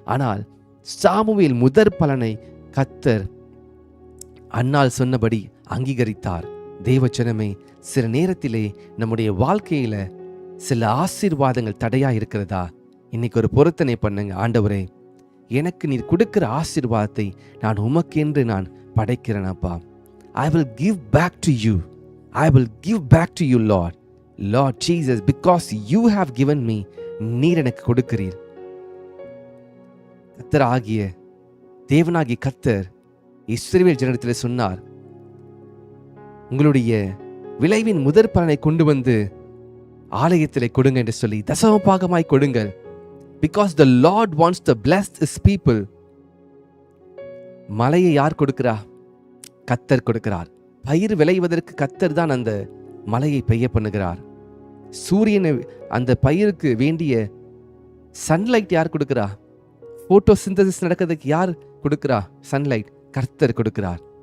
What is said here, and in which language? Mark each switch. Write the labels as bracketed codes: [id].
[ta] ஆனால் சாமுவேல் முதற் பலனை கர்த்தர் அன்னாள் சொன்னபடி அங்கீகரித்தார். தேவஜனமே, சில நேரத்திலே நம்முடைய வாழ்க்கையில சில ஆசீர்வாதங்கள் தடையா இருக்கிறதா? இன்னைக்கு ஒரு பொருத்தனை பண்ணுங்க. ஆண்டவரே, எனக்கு நீர் கொடுக்கிற ஆசீர்வாதத்தை நான் உமக்கென்று நான் படைக்கிறேன் அப்பா. [en] I will give back to you. I will give back to you, Lord. Lord Jesus, because you have given me, [ta] நீர் எனக்கு கொடுக்கிறீர். கர்த்தர் ஆகிய தேவனாகிய கர்த்தர் இஸ்ரவேல் ஜனத்திலே சொன்னார், உங்களுடைய விளைவின் முதற் பலனை கொண்டு வந்து ஆலயத்திலே கொடுங்க என்று சொல்லி தசம பாகமாய் கொடுங்கள். [en] Because the Lord wants to bless his people. [ta] மலையை யார் கொடுக்கிறா? கர்த்தர் கொடுக்கிறார். பயிர் விளைவதற்கு கர்த்தர் தான் அந்த மலையை பெய்ய பண்ணுகிறார். சூரியனை அந்த பயிருக்கு வேண்டிய சன்லைட் யார் கொடுக்கிறா? போட்டோசிந்தசிஸ் நடக்கிறதுக்கு யார் கொடுக்கிறா? சன்லைட் கர்த்தர் கொடுக்கிறார்.